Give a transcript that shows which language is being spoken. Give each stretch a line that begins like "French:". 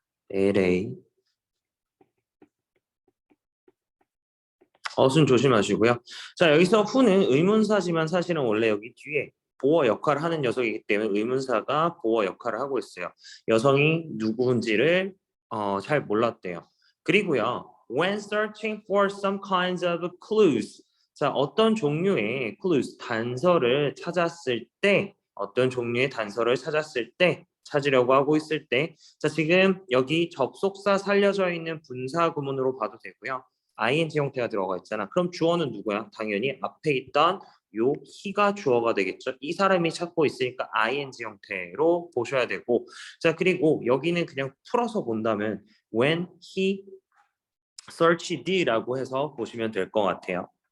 Korean: LA 어순 조심하시고요. 자, 여기서 who는 의문사지만 사실은 원래 여기 뒤에 보어 역할을 하는 녀석이기 때문에 의문사가 보어 역할을 하고 있어요. 여성이 누구인지를 잘 몰랐대요. 그리고요.
English: When searching for some kinds of clues.
Korean: 자, 어떤 종류의 clues, 단서를 찾았을 때 어떤 종류의 단서를 찾으려고 하고 있을 때, 자, 지금 여기 접속사 살려져 있는 분사 구문으로 봐도 되고요. ing 형태가 들어가 있잖아. 그럼 주어는 누구야? 당연히 앞에 있던 요 he가 주어가 되겠죠. 이 사람이 찾고 있으니까 ing 형태로 보셔야 되고, 자, 그리고 여기는 그냥 풀어서 본다면
English: when he searched
Korean: 라고 해서 보시면 될 것 같아요.